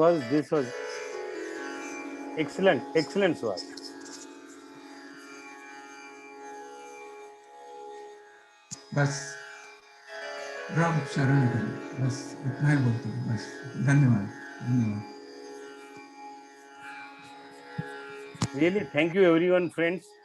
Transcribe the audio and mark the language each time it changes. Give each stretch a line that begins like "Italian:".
English: This was excellent, excellent, Suhas.
Hindi: बस रब शरण करे बस इतना ही बोलते हैं बस धन्यवाद धन्यवाद
English: Really, thank you, everyone, friends.